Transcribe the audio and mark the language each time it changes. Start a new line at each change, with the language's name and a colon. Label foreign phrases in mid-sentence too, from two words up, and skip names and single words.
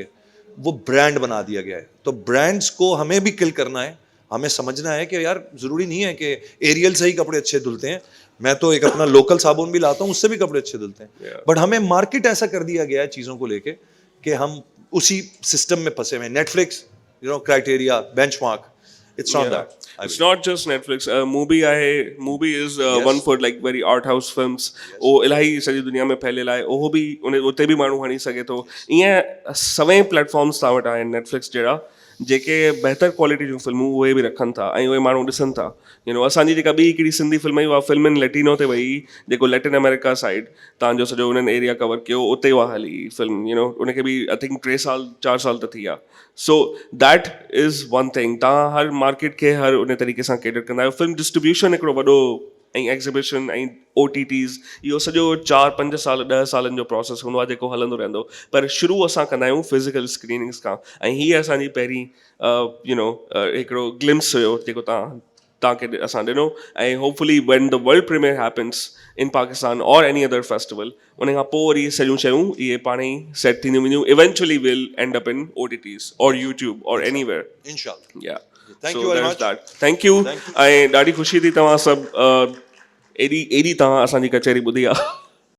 Hindi: वो ब्रांड बना दिया गया है. तो ब्रांड्स को हमें भी किल करना है. हमें समझना है कि यार ज़रूरी नहीं है कि एरियल से ही कपड़े अच्छे धुलते हैं. मैं तो एक अपना लोकल साबुन भी लाता हूँ, उससे भी कपड़े अच्छे धुलते हैं. बट हमें मार्केट ऐसा कर दिया गया है चीज़ों को लेके कि हम उसी सिस्टम में फंसे हुए हैं. नेटफ्लिक्स,
English: criteria, benchmark. It's not that. It's not just Netflix. Movie आहे. Movie is one for like very art house films.
Sindhi: ओ इलाही सॼी दुनिया में फैलियल आहे. उहो बि उते बि माण्हू हणी सघे थो. ईअं सभई प्लेटफॉर्म्स तव्हां वटि आहिनि नेटफ्लिक्स जहिड़ा, जेके बहितर क्वालिटी जूं फिल्मूं उहे बि रखनि था ऐं उहे माण्हू ॾिसनि था. असांजी जेका ॿी हिकिड़ी सिंधी फिल्म हुई, उहा फिल्म इन लेटिनो ते वई, जेको लैटिन अमेरिका साइड तव्हांजो सॼो उन्हनि एरिया कवर कयो, उते उहा हली फिल्म. उनखे बि
English: I think
Sindhi: 3 साल 4 साल त थी विया.
English: So that is one thing.
Sindhi: तव्हां हर मार्केट खे हर उन तरीक़े सां केटर कंदा आहियो.
English: film distribution
Sindhi: हिकिड़ो वॾो ऐं एग्ज़िबिशन ऐं OTTs, इहो सॼो 4-5 साल 10 सालनि जो प्रोसेस हूंदो आहे जेको हलंदो रहंदो. पर शुरू असां कंदा आहियूं
English: physical screenings
Sindhi: खां. ऐं हीअ असांजी पहिरीं हिकिड़ो ग्लिम्स हुयो जेको तव्हांखे असां ॾिनो.
English: ऐं hopefully when the world premiere happens in Pakistan और any other festival,
Sindhi: उन खां पोइ वरी सॼियूं शयूं इहे पाण ई सेट थींदियूं वेंदियूं.
English: eventually will end up in OTTs और YouTube और anywhere.
Sindhi: इंशाल्लाह. या
English: Thank you very much. Thank you.
Sindhi: ऐं ॾाढी ख़ुशी थी तव्हां सभु एॾी तव्हां असांजी कचहरी ॿुधी आहे.